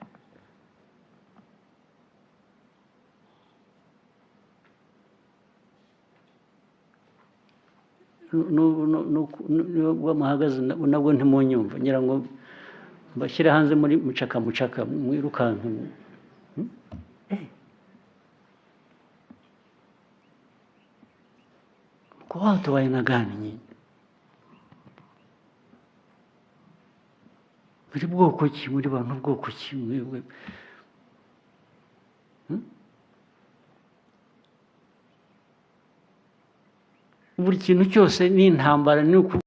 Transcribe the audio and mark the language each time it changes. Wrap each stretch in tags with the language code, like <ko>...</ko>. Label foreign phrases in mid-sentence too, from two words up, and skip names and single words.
<rw>Nubwo muhagaze nabwo ntimunyumva, ngira ngo mbashyire hanze muri mucaka mwirukanke.</rw> <sw>Kwa watu wa aina gani nyinyi?</sw> <rw>Muri bwoko ki? Muri bantu bwoko ki mwewe? Buri kintu cyose ni intambara, ni</rw>